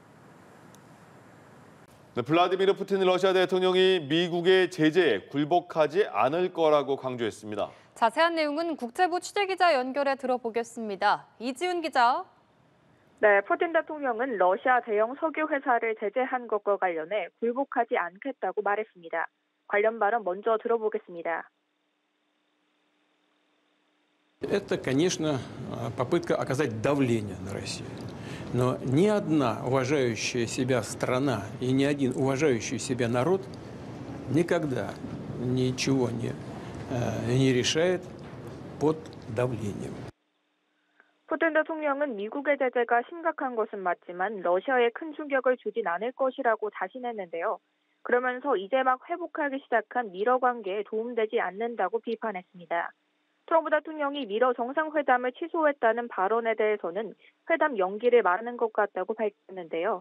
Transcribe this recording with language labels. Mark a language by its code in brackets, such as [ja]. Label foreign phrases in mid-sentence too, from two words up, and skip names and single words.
[ko] 네, 블라디미르 푸틴 러시아 대통령이 미국의 제재에 굴복하지 않을 거라고 강조했습니다. 자세한 내용은 국제부 취재기자 연결해 들어보겠습니다. 이지훈 기자. 네, 푸틴 대통령은 러시아 대형 석유 회사를 제재한 것과 관련해 굴복하지 않겠다고 말했습니다. 관련 발언 먼저 들어보겠습니다. [ru] Это, конечно, попытка оказать давление на Россию. Но ни одна уважающая себя страна и ни один уважающий себя народ никогда ничего не решает под давлением. [ko] 푸틴 대통령은 미국의 제재가 심각한 것은 맞지만 러시아에 큰 충격을 주진 않을 것이라고 자신했는데요. 그러면서 이제 막 회복하기 시작한 미러 관계에 도움되지 않는다고 비판했습니다. 트럼프 대통령이 미러 정상회담을 취소했다는 발언에 대해서는 회담 연기를 말하는 것 같다고 밝혔는데요.